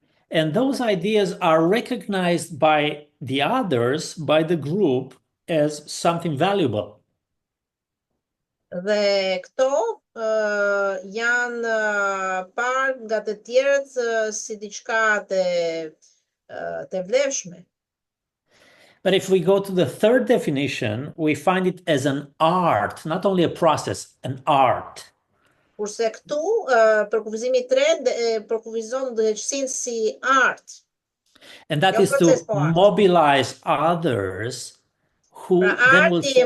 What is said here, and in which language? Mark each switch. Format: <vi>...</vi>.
<en>And those ideas are recognized by the others, by the group, as something valuable.</en> <sq>Dhe këto janë parë nga të tjerët si diçka të vlefshme.</sq> <en>But if we go to the third definition, we find it as an art, not only a process, an art.</en> <sq>Kurse këtu, përkufizimi i tretë përkufizon udhëheqësinë si art.</sq> <en>And that is to mobilize others who then will say,</en>